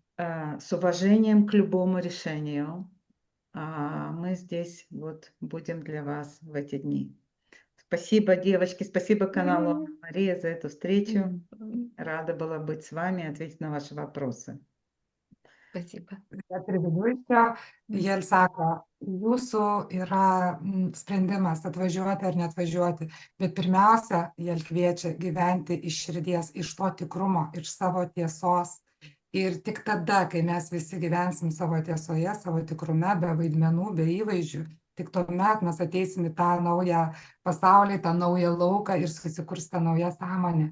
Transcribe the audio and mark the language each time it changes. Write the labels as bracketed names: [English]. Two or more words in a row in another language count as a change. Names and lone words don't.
[Russian] С уважением к любому решению, а мы здесь вот будем для вас в эти дни. Спасибо, девочки, спасибо каналу Анна Мария за эту встречу. Рада была быть с вами и ответить на ваши вопросы. Спасибо. [Lithuanian] Prividuosiu, Jel sako, jūsų yra sprendimas atvažiuoti ar neatvažiuoti, bet pirmiausia, Jel kviečia gyventi iš širdies, iš to tikrumo, iš savo tiesos. Ir tik tada, kai mes visi gyvensim savo tiesoje, savo tikrume, be vaidmenų, be įvaizdžių, tik tuomet mes ateisim į tą naują pasaulį, tą naują lauką ir susikurs tą naują sąmonę.